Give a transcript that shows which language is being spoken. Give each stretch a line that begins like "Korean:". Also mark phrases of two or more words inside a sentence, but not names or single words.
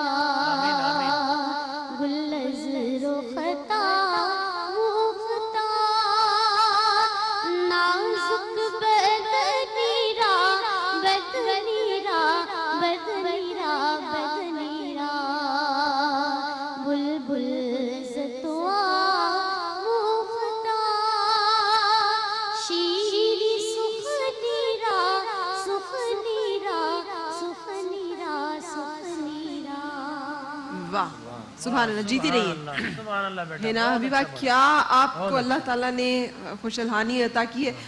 Persian: گل از رختا مختا نازک بدنی را بدنی را بدنی را بدنی را بلبل زتوا
Urdu: واہ
Arabic: سبحان اللہ،
Urdu: جیتی رہیے.
Arabic: سبحان اللہ
Urdu: بیٹا. ہے نا حبیبہ، کیا آپ کو اللہ تعالیٰ نے خوش الحانی عطا کی ہے.